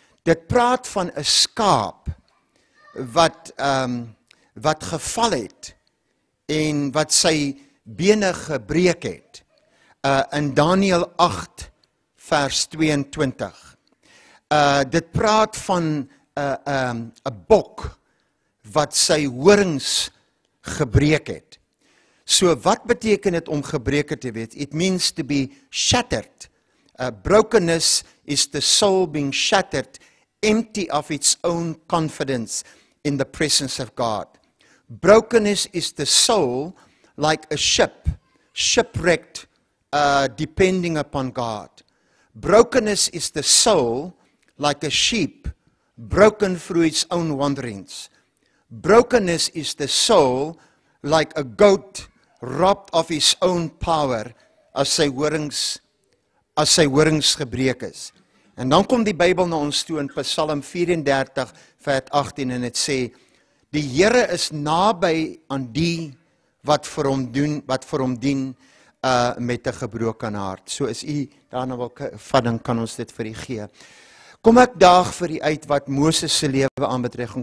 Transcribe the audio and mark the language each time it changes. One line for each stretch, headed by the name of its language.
Afrikaans: Dit praat van 'n skaap wat geval het en wat sy bene gebreek het. In Daniël 8 vers 22. Dit praat van 'n bok wat sy horings gebreek het. So wat beteken dit om gebreek te wees?
English: It means to be shattered. Brokenness is the soul being shattered, empty of its own confidence in the presence of God. Brokenness is the soul like a ship, shipwrecked, depending upon God. Brokenness is the soul like a sheep, broken through its own wanderings. Brokenness is the soul like a goat robbed of his own power
Afrikaans: as sy horings gebreek is. En dan kom die Bybel na ons toe in Psalm 34 vers 18 en dit sê, die Here is naby aan die wat vir hom dien met 'n gebroken hart. So is u daarna wil vat, dan kan ons dit vir u gee. Kom ek daag vir u uit wat Moses se lewe aanbetref.